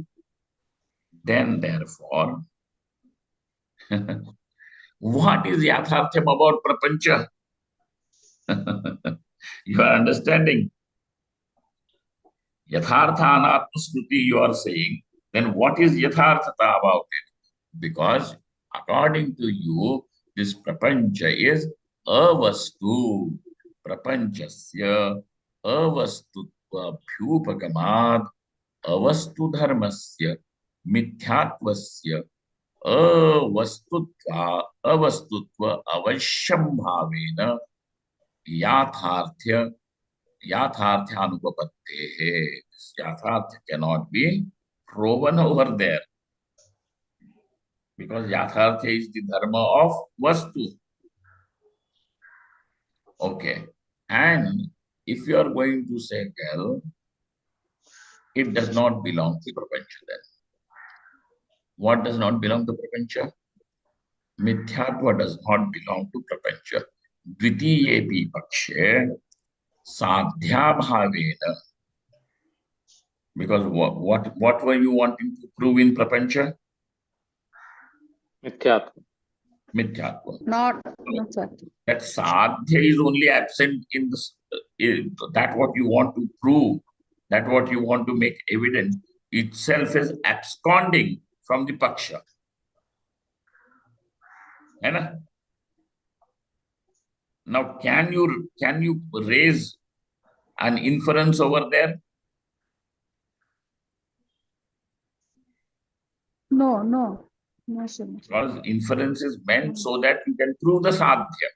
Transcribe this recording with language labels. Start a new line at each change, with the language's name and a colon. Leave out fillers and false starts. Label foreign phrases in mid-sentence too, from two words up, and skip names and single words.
English: Then therefore, what is yathartham about prapancha? You are understanding?
Sanskrit: यथार्थ अनात्म स्मृति
English: you are saying. Then what is yatharthata about it? Because according to you, this prapancha is avastu.
Sanskrit: प्रपञ्चस्य अवस्तुत्व भ्युपगमात् अवस्तु धर्मस्य मिथ्यात्त्वस्य अवस्तुत्व अवश्यम् भवेन यथार्थ्य यथार्थ्यानुपपत्ते.
English: This yathartha cannot be proven over there because yathartha is the dharma of vastu. Okay. And if you are going to say, well, it does not belong to prapancha then. What does not belong to prapancha? Mithyatva does not belong to prapancha.
Sanskrit: द्वितीयेपि पक्षे साध्य भावेन.
English: Because what were you wanting to prove in prapancha? Mithyatma. Mithyatva. Not sir. That sadhya is only absent in that what you want to prove, that what you want to make evident itself is absconding from the paksha.
Hindi: है ना?
English: Now, can you raise an inference over there? No, no. No, Swamiji. Because inference is meant so that you can prove the sadhya.